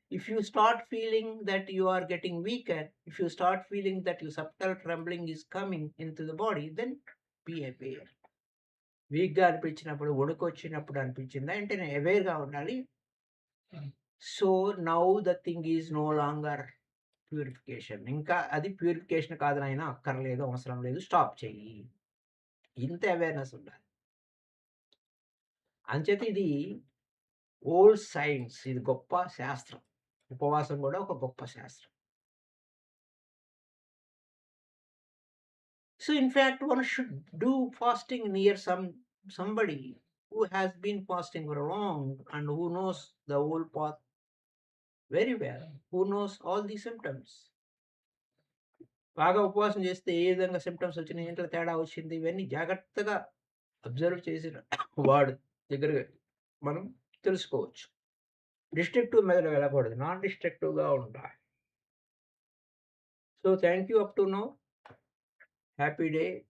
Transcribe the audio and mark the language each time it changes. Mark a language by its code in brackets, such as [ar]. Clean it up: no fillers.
[en] If you start feeling that you are getting weaker, if you start feeling that your subtle trembling is coming into the body, then be aware. [te] వీక్‌గా అనిపించినప్పుడు, వణుకొచ్చినప్పుడు అనిపించిందా వెంటనే అవేర్‌గా ఉండాలి. [en] So, now the thing is no longer purification. [te] ఇంకా అది purification కాదు నాయనా, అక్కర్లేదు, అవసరం లేదు, స్టాప్ చెయ్యి. ఇంత అవేర్‌నెస్ ఉండాలి. అంచేత ఇది ఓల్డ్ సైన్స్. ఇది గొప్ప శాస్త్రం. ఉపవాసం కూడా ఒక గొప్ప శాస్త్రం. [en] So in fact, one should do fasting near somebody who has been fasting for long and who knows the whole path very well, who knows all the symptoms. [te] బాగా ఉపవాసం చేస్తే ఏ విధంగా సింప్టమ్స్ వచ్చినాయి, ఇంట్లో తేడా వచ్చింది, ఇవన్నీ జాగ్రత్తగా అబ్జర్వ్ చేసిన వాడు దగ్గరగా మనం తెలుసుకోవచ్చు. డిస్ట్రక్టివ్ మెథడ్ వెళ్ళకూడదు. నాన్ డిస్ట్రక్టివ్‌గా ఉండాలి. [en] So, thank you up to now. Happy day.